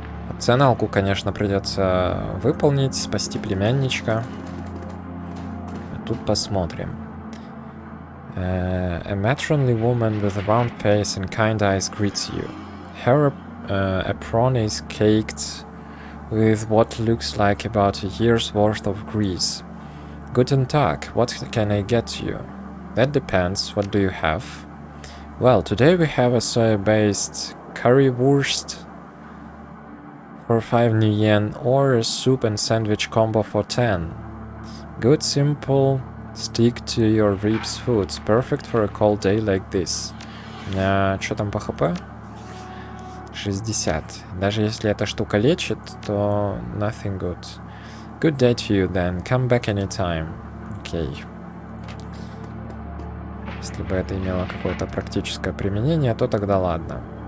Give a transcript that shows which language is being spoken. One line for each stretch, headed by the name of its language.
Russian: Опционалку, конечно, придется выполнить, спасти племянничка. А тут посмотрим.
English: A matronly woman with a round face and kind eyes greets you. Her apron is caked with what looks like about a year's worth of grease.
German: Guten Tag,
English: what can I get you? That depends, what do you have? Well, today we have a soy-based currywurst for 5 new yen or a soup and sandwich combo for 10. Good, simple, stick to your ribs foods, perfect for a cold day like this.
Russian: Что там по хп? 60. Даже если эта штука лечит, то
English: nothing good. Good day to you then. Come back anytime. Окей.
Russian: Если бы это имело какое-то практическое применение, то тогда ладно.